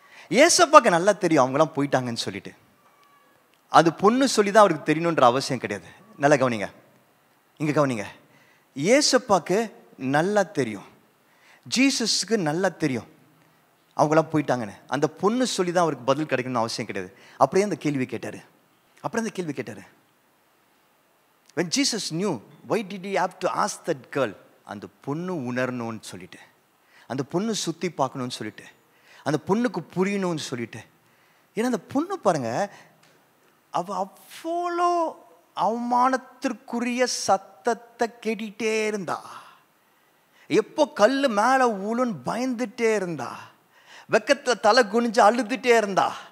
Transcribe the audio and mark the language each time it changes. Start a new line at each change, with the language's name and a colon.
Tamil: ஏசப்பாக்கு நல்லா தெரியும் அவங்களாம் போயிட்டாங்கன்னு சொல்லிட்டு. அது பொண்ணு சொல்லி தான் அவருக்கு தெரியணுன்ற அவசியம் கிடையாது. நல்லா கவனிங்க, இங்கே கவனிங்க. ஏசப்பாக்கு நல்லா தெரியும், ஜீசஸுக்கு நல்லா தெரியும் அவங்களாம் போயிட்டாங்கன்னு. அந்த பொண்ணு சொல்லி தான் அவருக்கு பதில் கிடைக்கணும்னு அவசியம் கிடையாது. அப்படியே அந்த கேள்வி கேட்டார்.
English: When Jesus knew, why did he have to ask that girl?
Tamil: அந்த பொண்ணு உணரணும்னு சொல்லிட்டு, அந்த பொண்ணு சுற்றி பார்க்கணும்னு சொல்லிட்டு, அந்த பொண்ணுக்கு புரியணும்னு சொல்லிட்டு. ஏன்னா அந்த பொண்ணு பாருங்க, அவள் அவ்வளோ அவமானத்திற்குரிய சத்தத்தை கேட்டுட்டே இருந்தா, எப்போ கல் மேலே ஊழுன்னு பயந்துட்டே இருந்தா, வெக்கத்தில் தலை குனிஞ்சு அழுதுட்டே இருந்தா.